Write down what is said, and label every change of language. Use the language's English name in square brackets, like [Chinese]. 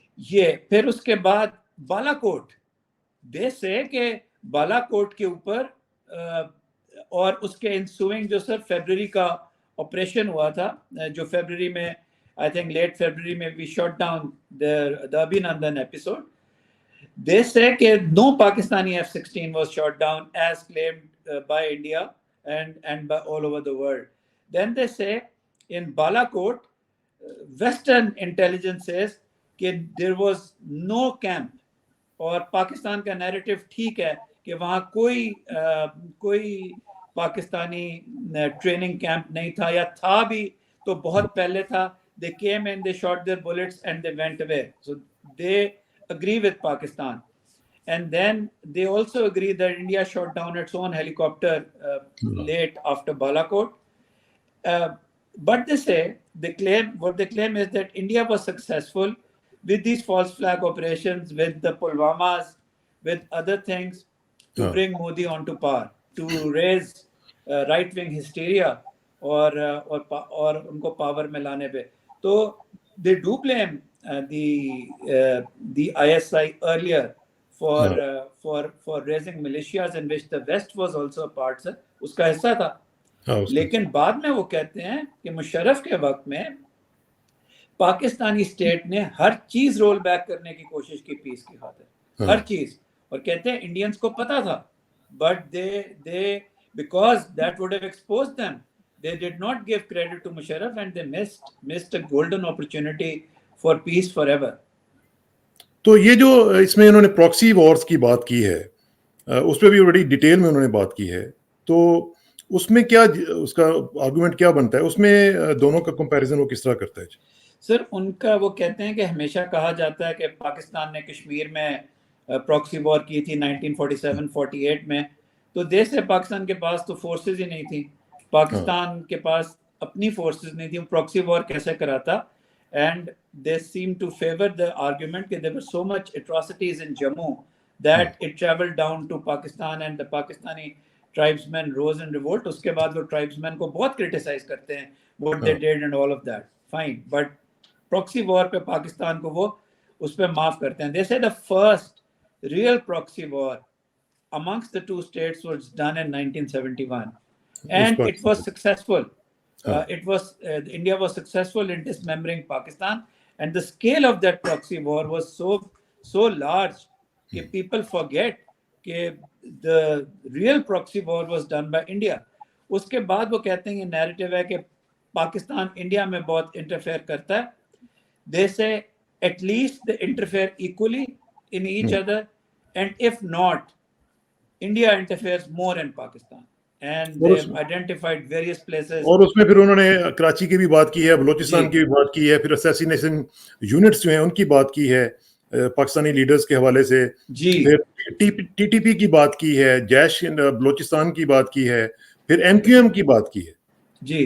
[Urdu] یہ پھر اس کے بعد بالا کوٹ بیس ہے کہ بالا کوٹ کے اوپر اور اس کے انسوئنگ جو سر فیبرری کا آپریشن ہوا تھا, جو فیبرری میں آئی تھنک لیٹ فیبرری میں وی shot down [English] the Abhinandan episode. They say that no Pakistani F-16 was shot down as claimed by India and by all over the world. Then they say in Balakot, Western intelligence says that there was no camp, [Urdu] اور پاکستان کا narrative ٹھیک ہے کہ وہاں کوئی Pakistani training camp نہیں تھا, یا تھا بھی تو بہت پہلے تھا. [English] They came and they shot their bullets and they went away. So they agree with Pakistan. And then they also agree that India shot down its own helicopter late after Balakot. But they say, what they claim is that India was successful with these false flag operations, with the Pulwamas, with other things, to bring Modi onto power, to raise right-wing hysteria [Urdu] اور ان کو power میں لانے پہ. تو [English] they do blame the ISI earlier for raising militias in which the West was also a part, sir. [Urdu] اس کا حصہ تھا. لیکن بعد میں وہ کہتے ہیں کہ مشرف کے وقت میں پاکستانی اسٹیٹ نے ہر چیز رول بیک کرنے کی کوشش کی پیس کی خاطر, ہر چیز. اور کہتے ہیں انڈینس کو پتا تھا, [English] but they because that would have exposed them. They did not give credit to Musharraf and they missed a golden opportunity for peace forever. [Urdu] تو یہ جو اس میں انہوں نے پراکسی وارز کی بات کی ہے, اس پہ بھی بڑی ڈیٹیل میں انہوں نے بات کی ہے. تو اس میں کیا اس کا آرگومنٹ کیا بنتا ہے, اس میں دونوں کا کمپیریزن وہ کس طرح کرتا ہے؟ سر ان کا وہ کہتے ہیں کہ ہمیشہ کہا جاتا ہے کہ پاکستان نے کشمیر میں پراکسی وار کی تھی 1947-48 میں, تو دیش ہے پاکستان کے پاس تو فورسز ہی نہیں تھی, پاکستان کے پاس اپنی فورسز نہیں تھی, پراکسی وار کیسے کراتا. [English] And they seem to favor the argument that there were so much atrocities in Jammu that it traveled down to Pakistan and the Pakistani tribesmen rose in revolt. [Urdu] اس کے بعد وہ tribesmen کو بہت criticize کرتے ہیں [English] what they did and all of that. Fine, but proxy war [Urdu] پہ پاکستان کو وہ اس پہ معاف کرتے ہیں. [English] They say the first real proxy war amongst the two states was done in 1971 and it was successful. India was successful in dismembering Pakistan, and the scale of that proxy war was so large that people forget that the real proxy war was done by India. [Urdu] اس کے بعد وہ کہتے ہیں یہ narrative ہے کہ Pakistan India میں بہت انٹرفیئر کرتا ہے. [English] They say at least they interfere equally in each other, and if not, India interferes more in Pakistan. And they've identified various places. [Urdu] اور اس میں پھر انہوں نے کراچی کی بھی بات کی ہے, بلوچستان کی بھی بات کی ہے, پھر اسیسینیشن یونٹس جو ہیں ان کی بات کی ہے پاکستانی لیڈرز کے حوالے سے, پھر ٹی ٹی پی کی بات کی ہے, جیش بلوچستان کی بات کی ہے, پھر ایم کیو ایم کی بات کی ہے. جی